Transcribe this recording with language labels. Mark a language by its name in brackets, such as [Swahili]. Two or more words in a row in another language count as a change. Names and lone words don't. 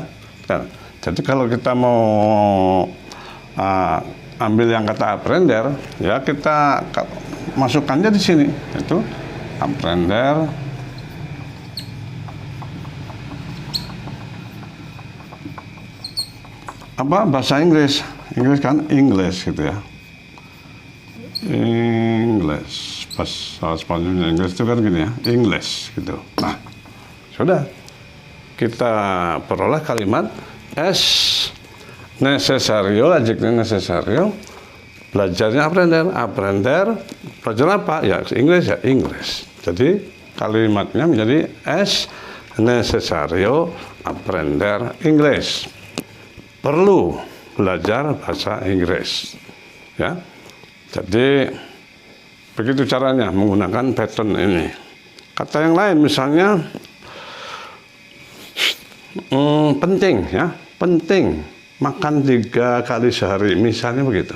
[Indonesian] Nah, jadi kalau kita mau ambil yang kata aprender, ya kita masukkannya di sini, itu aprender apa bahasa Inggris kan English gitu ya, English bahasa Spanyolnya Inggris itu kan gini ya, English gitu. Nah sudah kita peroleh kalimat [Spanish] es necesario, [Indonesian] adjektif necesario Belajarnya aprender. Belajar apa? Ya Inggris, ya Inggris. Jadi kalimatnya menjadi [Spanish] es necesario aprender [Indonesian] Inggris. Perlu belajar bahasa Inggris. Ya. Jadi begitu caranya menggunakan pattern ini. Kata yang lain misalnya penting, ya, penting makan 3 kali sehari, misalnya begitu.